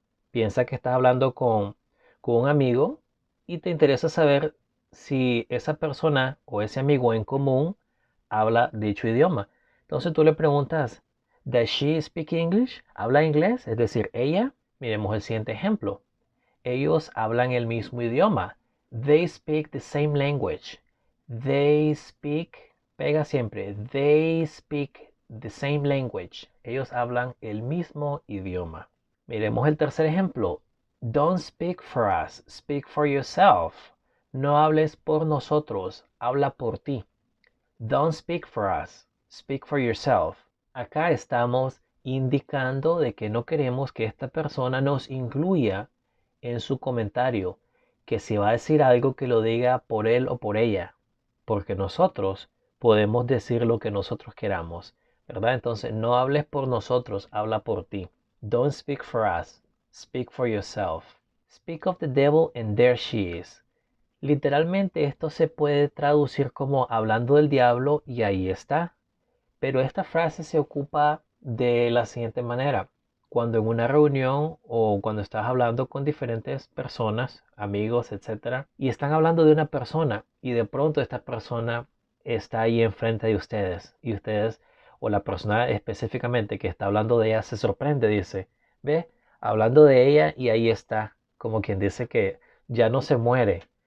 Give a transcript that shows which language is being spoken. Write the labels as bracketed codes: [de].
[es] Piensa que estás hablando con un amigo y te interesa saber si esa persona o ese amigo en común habla dicho idioma. Entonces tú le preguntas, [en] ¿Does she speak English? [es] ¿Habla inglés? Es decir, ella. Miremos el siguiente ejemplo. Ellos hablan el mismo idioma. [en] They speak the same language. They speak, [es] pega siempre. [en] They speak the same language. [es] Ellos hablan el mismo idioma. Miremos el tercer ejemplo. [en] Don't speak for us, speak for yourself. [es] No hables por nosotros, habla por ti. [en] Don't speak for us, speak for yourself. [es] Acá estamos indicando de que no queremos que esta persona nos incluya en su comentario, que si va a decir algo que lo diga por él o por ella, porque nosotros podemos decir lo que nosotros queramos, ¿verdad? Entonces no hables por nosotros, habla por ti. [en] Don't speak for us, speak for yourself. Speak of the devil and there she is. [es] Literalmente esto se puede traducir como hablando del diablo y ahí está. Pero esta frase se ocupa de la siguiente manera. Cuando en una reunión o cuando estás hablando con diferentes personas, amigos, etcétera, y están hablando de una persona y de pronto esta persona está ahí enfrente de ustedes y ustedes o la persona específicamente que está hablando de ella se sorprende, dice, ve, hablando de ella y ahí está, como quien dice que ya no se muere.